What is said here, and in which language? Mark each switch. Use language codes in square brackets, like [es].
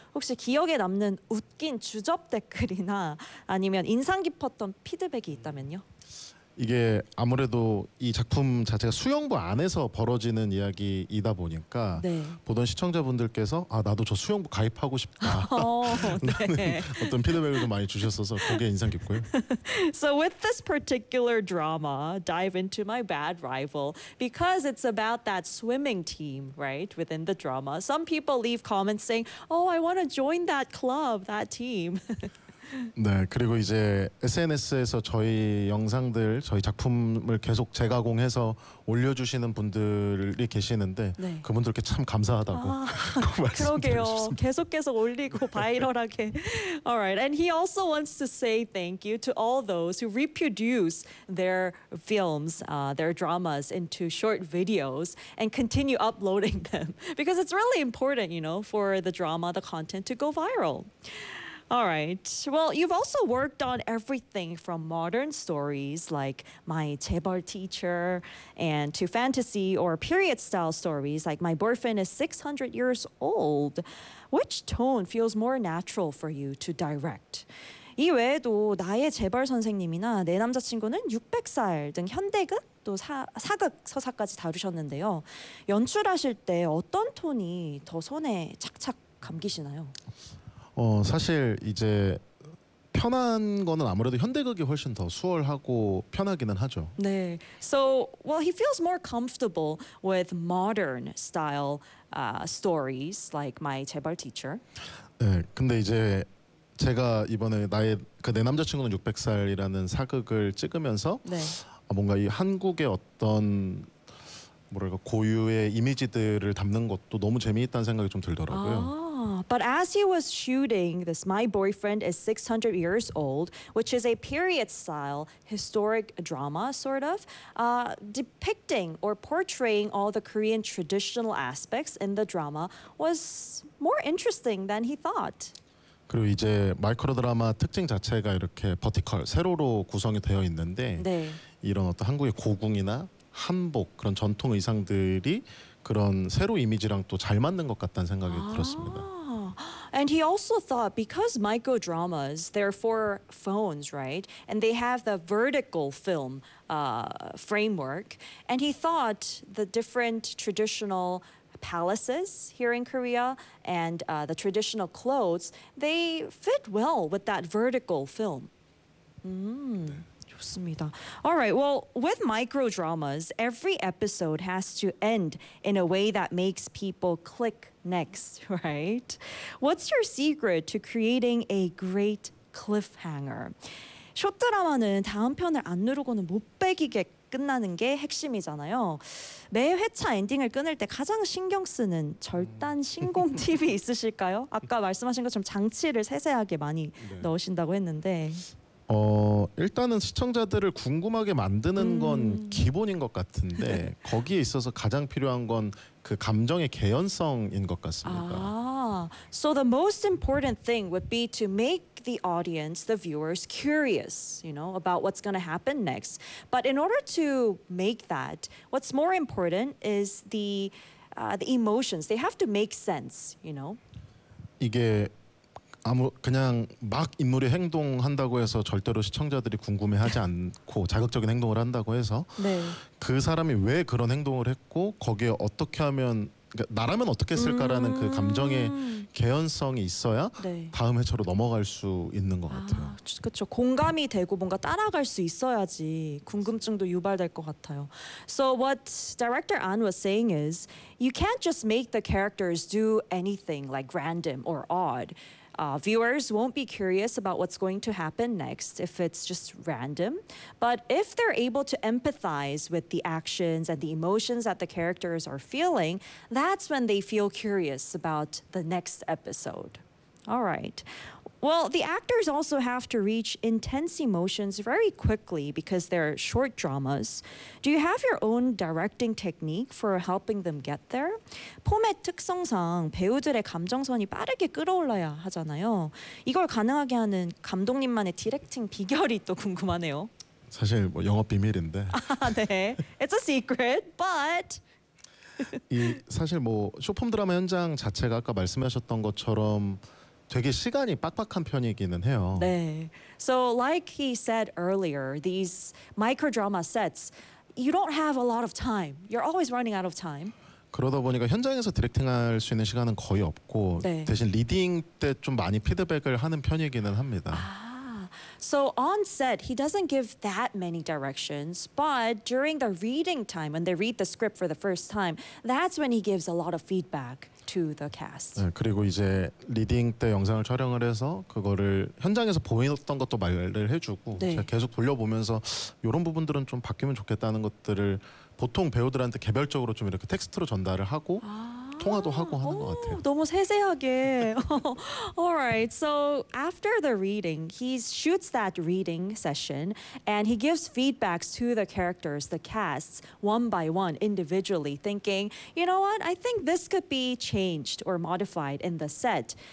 [ko] 혹시 기억에 남는 웃긴 주접 댓글이나 아니면 인상 깊었던 피드백이 있다면요? 이게 아무래도 이 작품 자체가 수영부 안에서 벌어지는 이야기이다 보니까 네. 보던 시청자분들께서 아 나도 저 수영부 가입하고 싶다 네. 어떤 피드백을 많이 주셨어서 그게 인상 깊고요. [en] So with this particular drama, dive into my bad rival because it's about that swimming team, right? Within the drama, some people leave comments saying, "Oh, I want to join that club, that team." [ko] 네, 그리고 이제 SNS에서 저희 영상들, 저희 작품을 계속 재가공해서 올려주시는 분들이 계시는데 네. 그분들께 참 감사하다고 그러게요. 계속해서 올리고 바이럴하게. [en] Alright, and he also wants to say thank you to all those who reproduce their films, their dramas into short videos and continue uploading them. Because it's really important, you know, for the drama, the content to go viral. All right. Well, you've also worked on everything from modern stories like My 재벌 Teacher and to fantasy or period style stories like My Boyfriend is 600 Years Old. Which tone feels more natural for you to direct? [ko] 이외에도 나의 재벌 선생님이나 내 남자친구는 600살 등 현대극 또 사극 서사까지 다루셨는데요. 연출하실 때 어떤 톤이 더 손에 착착 감기시나요? 사실 이제 편한 거는 아무래도 현대극이 훨씬 더 수월하고 편하기는 하죠. [en] 네. So, well, he feels more comfortable with modern style stories like My 재벌 Teacher. [ko] 네. 근데 이제 제가 이번에 나의 그 내 남자친구는 600살이라는 사극을 찍으면서 네. 뭔가 이 한국의 어떤 뭐랄까 고유의 이미지들을 담는 것도 너무 재미있다는 생각이 좀 들더라고요. 아. [en] But as he was shooting this My Boyfriend is 600 Years Old, which is a period-style historic drama, sort of, depicting or portraying all the Korean traditional aspects in the drama was more interesting than he thought. [ko] 그리고 이제 마이크로 드라마 특징 자체가 이렇게 버티컬, 세로로 구성이 되어 있는데 네. 이런 어떤 한국의 고궁이나 한복, 그런 전통 의상들이 그런 세로 이미지랑 또 잘 맞는 것 같다는 생각이 들었습니다. [en] And he also thought because micro dramas, they're for phones, right? And they have the vertical film framework. And he thought the different traditional palaces here in Korea and the traditional clothes, they fit well with that vertical film. Mm. [ko] 좋습니다. [en] All right. Well, with micro dramas, every episode has to end in a way that makes people click next, right? What's your secret to creating a great cliffhanger? [ko] 숏 드라마는 다음 편을 안 누르고는 못 빼기게 끝나는 게 핵심이잖아요. 매 회차 엔딩을 끊을 때 가장 신경 쓰는 절단 신공 팁이 있으실까요? 아까 말씀하신 것처럼 장치를 세세하게 많이 네. 넣으신다고 했는데. 일단은 시청자들을 궁금하게 만드는 건 기본인 것 같은데 거기에 있어서 가장 필요한 건 그 감정의 개연성인 것 같습니다. [en] 아, so the most important thing would be to make the audience, the viewers curious, you know, about what's going to happen next. But in order to make that, what's more important is the emotions. They have to make sense, you know. [ko] 이게 그냥 막 인물이 행동한다고 해서 절대로 시청자들이 궁금해하지 않고 자극적인 행동을 한다고 해서 네. 그 사람이 왜 그런 행동을 했고 거기에 어떻게 하면 그러니까 나라면 어떻게 했을까라는 그 감정의 개연성이 있어야 네. 다음 회차로 넘어갈 수 있는 것 같아요. 그렇죠. 공감이 되고 뭔가 따라갈 수 있어야지 궁금증도 유발될 것 같아요. [en] So what director An was saying is you can't just make the characters do anything like random or odd. Viewers won't be curious about what's going to happen next if it's just random. But if they're able to empathize with the actions and the emotions that the characters are feeling, that's when they feel curious about the next episode. All right. Well, the actors also have to reach intense emotions very quickly because they're short dramas. Do you have your own directing technique for helping them get there? [ko] 포맷 특성상 배우들의 감정선이 빠르게 끌어올라야 하잖아요. 이걸 가능하게 하는 감독님만의 디렉팅 비결이 또 궁금하네요. 사실 뭐 영업 비밀인데. [en] 아, 네. It's a secret, but... [ko] 이 사실 뭐 쇼폼 드라마 현장 자체가 아까 말씀하셨던 것처럼 되게 시간이 빡빡한 편이기는 해요. 네. [en] So like he said earlier, these microdrama sets, you don't have a lot of time. You're always running out of time. [ko] 그러다 보니까 현장에서 디렉팅할 수 있는 시간은 거의 없고 네. 대신 리딩 때 좀 많이 피드백을 하는 편이기는 합니다. 아. [en] So on set, he doesn't give that many directions, but during the reading time, when they read the script for the first time, that's when he gives a lot of feedback to the cast. [ko] 네, 그리고 이제 리딩 때 영상을 촬영을 해서 그거를 현장에서 보였던 것도 말을 해주고 네. 제가 계속 돌려보면서 이런 부분들은 좀 바뀌면 좋겠다는 것들을 보통 배우들한테 개별적으로 좀 이렇게 텍스트로 전달을 하고 통화도 하고 하는 것 같아요. 너무 세세하게. [en] Alright, so after the reading, he shoots that reading session and he gives feedbacks to the characters, the casts, one by one, individually, thinking, you know what, I think this could be changed or modified in the set.